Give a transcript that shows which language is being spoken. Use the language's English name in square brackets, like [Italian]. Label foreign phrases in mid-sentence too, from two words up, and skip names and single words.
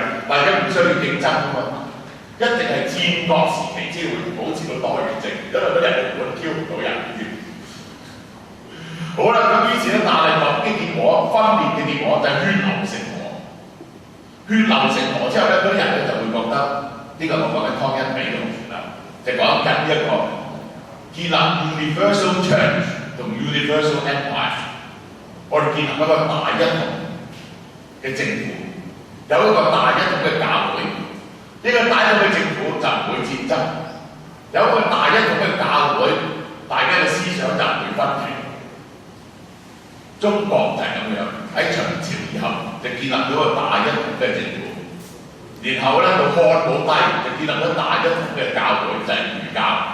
[Cantonese] 大家唔需要競爭噶嘛，一定係戰國時期先會保持到多元性，因為嗰人係本挑唔到人嘅。好啦，咁於是咧，但係落啲結果分裂嘅結果就係血流成河，血流成河之後咧，嗰啲人咧就會覺得呢、個我講緊湯因比嘅同學啦，就講緊呢一個建立 [English] universal church [Cantonese] 同 [English] universal empire， [Cantonese] 我哋建立一個大一統嘅政府，有一個大一統嘅教會，呢個大一統嘅政府就唔會戰爭，有一個大一統嘅教會，大家嘅思想就唔會分歧。中國就係咁樣，喺秦朝以後就建立咗一個大一統嘅政府，然後咧到漢武帝就建立咗大一統嘅教會，就係儒教。